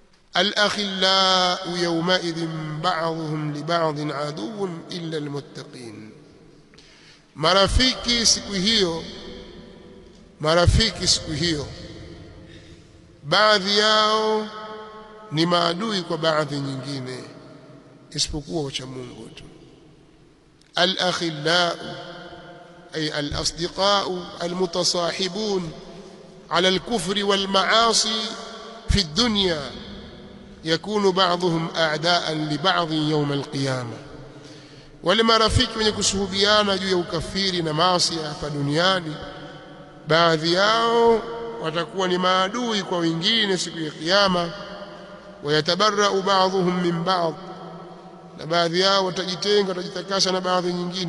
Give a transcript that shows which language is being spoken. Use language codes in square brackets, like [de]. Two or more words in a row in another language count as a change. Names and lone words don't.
[ar] الأخلاء يومئذ بعضهم لبعض عدو إلا المتقين. [sw] marafiki siku hiyo baadhi yao ni maadui kwa baadhi nyingine isipokuwa wacha Mungu tu. [ar] الأخلاء أي الأصدقاء المتصاحبون على الكفر والمعاصي في الدنيا يكون بعضهم أعداء لبعض يوم القيامة. [sw] wale marafiki wenye kusuhubiana juu ya ukafiri na maasi hapa duniani, baadhi yao watakuwa ni maadui kwa wengine siku ya kiyama. [ar] ويتبرأ بعضهم من بعض, [sw] na baadhi yao watajitenga, watajitakasa na baadhi nyingine.